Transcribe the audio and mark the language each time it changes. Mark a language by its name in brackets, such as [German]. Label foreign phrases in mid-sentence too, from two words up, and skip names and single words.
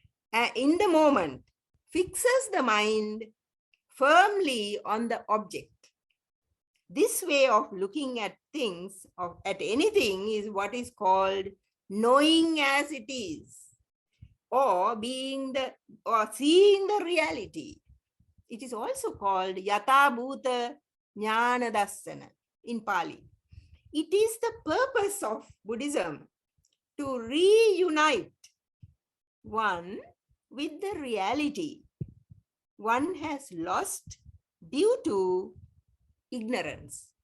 [English] In the moment, fixes the mind firmly on the object. This way of looking at things, at anything, is what is called knowing as it is, or seeing the reality. It is also called [Pali] yata bhuta jnana dassana [English] in Pali. It is the purpose of Buddhism to reunite one with the reality one has lost due to ignorance.